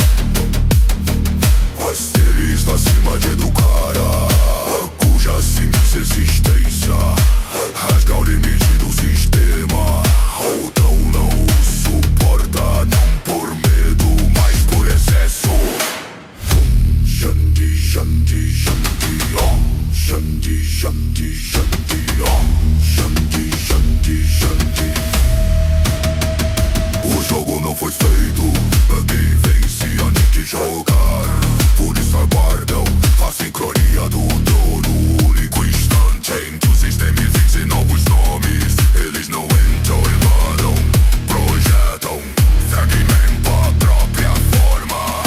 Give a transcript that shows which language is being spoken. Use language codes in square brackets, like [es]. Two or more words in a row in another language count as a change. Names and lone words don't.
[pt] Asterisco acima de educar, cuja simples existência rasga o limite do sistema. Outrão não o suporta, não por medo, mas por excesso. [sa] Shanti, Shanti, Shanti, Om. Shanti, Shanti, Shanti, Om. Shanti, Shanti, Shanti. [pt] O jogo não foi feito pra quem vence antes de jogar. Por isso aguardam a sincronia do trono, único instante em que o sistema existe novos nomes. Eles não entram, emaram, projetam fragmento a própria forma.